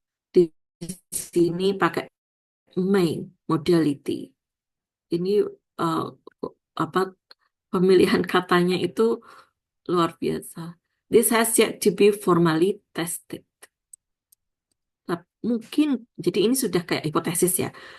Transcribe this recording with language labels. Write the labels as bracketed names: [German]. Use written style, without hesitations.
[Indonesian] Di sini pakai may, modality. Ini apa pemilihan katanya itu luar biasa. [English] This has yet to be formally tested. [Indonesian] Mungkin, jadi ini sudah kayak hipotesis ya.